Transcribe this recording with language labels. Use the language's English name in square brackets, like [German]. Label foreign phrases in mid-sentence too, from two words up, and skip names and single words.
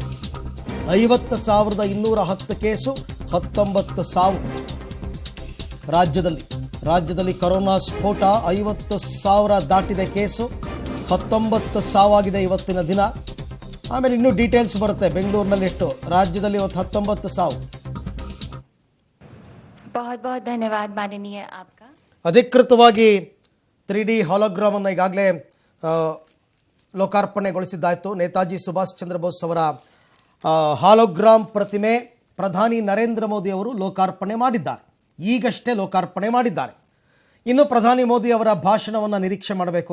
[Kannada] 50,210 ಕೇಸು, 19 ಸಾವು ರಾಜ್ಯದಲ್ಲಿ ಕೊರೋನಾ ಸ್ಫೋಟ. 50,000 ದಾಟಿದೆ ಕೇಸು, 19 ಸಾವಾಗಿದೆ ಇವತ್ತಿನ ದಿನ. ಆಮೇಲೆ ಇನ್ನೂ ಡೀಟೇಲ್ಸ್ ಬರುತ್ತೆ. ಬೆಂಗಳೂರಿನಲ್ಲಿ ಎಷ್ಟು, ರಾಜ್ಯದಲ್ಲಿ ಇವತ್ತು 19 ಸಾವು. [Hindi] बहुत बहुत धन्यवाद माननीय आपका. [Kannada] ಅಧಿಕೃತವಾಗಿ 3D ಹಾಲೋಗ್ರಾಮ್ ಅನ್ನು ಈಗಾಗಲೇ ಲೋಕಾರ್ಪಣೆಗೊಳಿಸಿದ್ದಾಯಿತು. ನೇತಾಜಿ ಸುಭಾಷ್ ಚಂದ್ರ ಬೋಸ್ ಅವರ ಹಾಲೋಗ್ರಾಮ್ ಪ್ರತಿಮೆ ಪ್ರಧಾನಿ ನರೇಂದ್ರ ಮೋದಿ ಅವರು ಲೋಕಾರ್ಪಣೆ ಮಾಡಿದ್ದಾರೆ. ಈಗಷ್ಟೇ ಲೋಕಾರ್ಪಣೆ ಮಾಡಿದ್ದಾರೆ. ಇನ್ನು ಪ್ರಧಾನಿ ಮೋದಿ ಅವರ ಭಾಷಣವನ್ನು ನಿರೀಕ್ಷೆ ಮಾಡಬೇಕು.